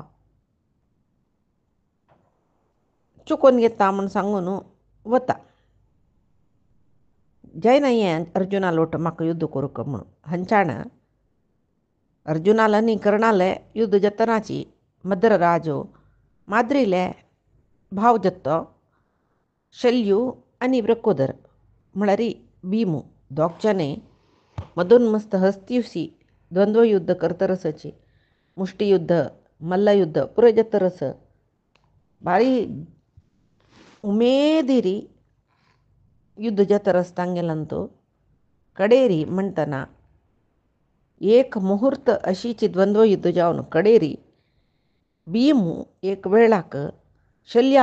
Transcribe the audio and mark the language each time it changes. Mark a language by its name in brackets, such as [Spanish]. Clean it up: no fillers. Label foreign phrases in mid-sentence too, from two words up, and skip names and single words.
[Konkani] चुकोवन घेता म्हूण सांगून वता जायना हें अर्जुना लोट म्हाका युद्ध करूंक म्हूण हांच्यान अर्जुनाल आनी कर्णाले युद्ध जतनाची मद्रराजो माद्रिले भाव जत्तो शल्यू आनी वृकोदर म्हळ्यार भीमू दोगजाने मदोन्मस्त हस्त्युसी द्वंद्व युद्ध करतरसची मुष्टियुद्ध मल्लयुद्ध पुरे जतरस भारी उमेदीरी युद्ध जतरस तांगेलंतू कडेरी म्हणटना एक मुहूर्त अशीची द्वंद्व युद्ध जावन कडेरी भीमू एक वेळाक शल्या